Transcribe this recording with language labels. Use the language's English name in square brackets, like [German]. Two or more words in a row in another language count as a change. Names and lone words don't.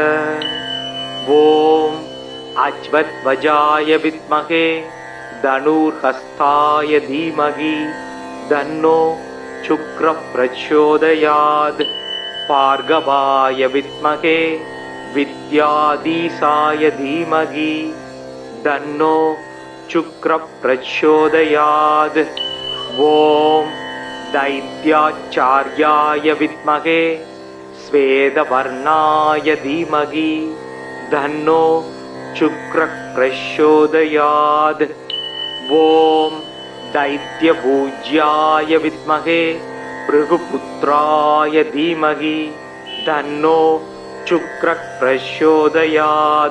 [Sanskrit] ॐ अश्वध्वजाय विद्महे धनुर्हस्ताय धीमहि तन्नो शुक्र प्रचोदयात्. भार्गवाय विद्महे विद्याधीशाय धीमहि तन्नो शुक्र प्रचोदयात्. ஓம் दैत्याचार्याय विद्महे श्वेतवर्णाय धीमहि तन्नो शुक्रः प्रचोदयात्. ओम दैत्यपूज्याय विद्महे भृगुपुत्राय धीमहि तन्नो शुक्रः प्रचोदयात्.